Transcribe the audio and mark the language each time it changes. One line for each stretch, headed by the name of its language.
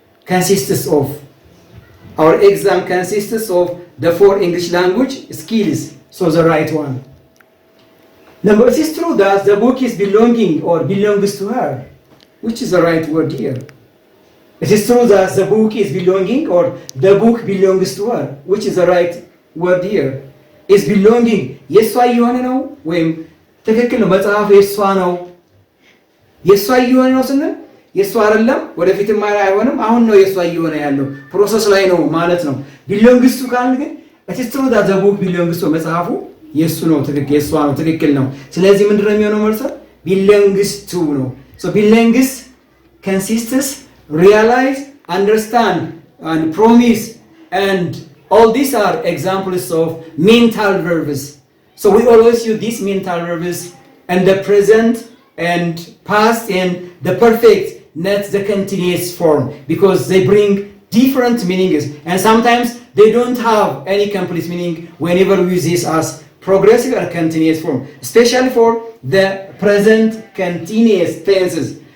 English: consists of our exam consists of the 4 English language skills. So the right one. Number, it is true that the book is belonging or belongs to her. Which is the right word here? It is true that the book is belonging or the book belongs to her. Which is the right word here?
Amharic: Is belonging የሷ እየሆነ ነው ወይም ትክክል ነው መጽሐፉ የሷ ነው። የሷ እየሆነ ነው ስንል የሷ አይደለም ወደፊትም አይሆንም አሁን ነው የሷ እየሆነ ያለው ፕሮሰስ ላይ ነው ማለት ነው። belongs to ካልን ግን
English: it is true that the book belongs to
Amharic: መጽሐፉ የሱ ነው ትክክል የሷ ነው ትክክል ነው። ስለዚህ ምንድነው የሚሆነው መልሱ?
English: belongs to ነው። so belongs consists realize understand and promise and all these are examples of mental verbs. So we always use these mental verbs and the present and past and the perfect, not the continuous form, because they bring different meanings and sometimes they don't have any complete meaning whenever we use this as progressive or continuous form, especially for the present continuous tenses.